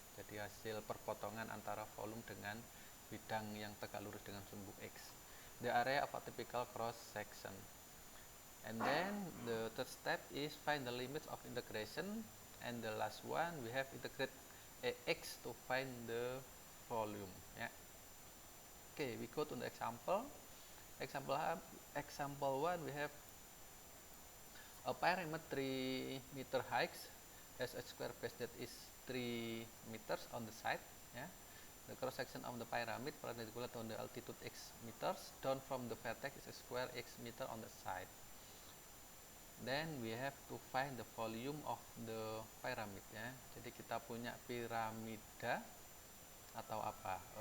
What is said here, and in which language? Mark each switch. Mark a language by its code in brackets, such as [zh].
[id] Jadi hasil perpotongan antara volume dengan bidang yang tegak lurus dengan sumbu X. [en] The area of a typical cross section. And then the third step is find the limits of integration, and the last one we have integrate AX to find the volume ya. Okay, we go to the example. Example 1, we have a pyramid 3 meter height has a square base that is 3 meters on the side ya. The cross section of the pyramid perpendicular to the altitude x meters down from the vertex is a square x meter on the side. Then we have to find the volume of the pyramid ya. [id] Jadi kita punya piramida atau apa?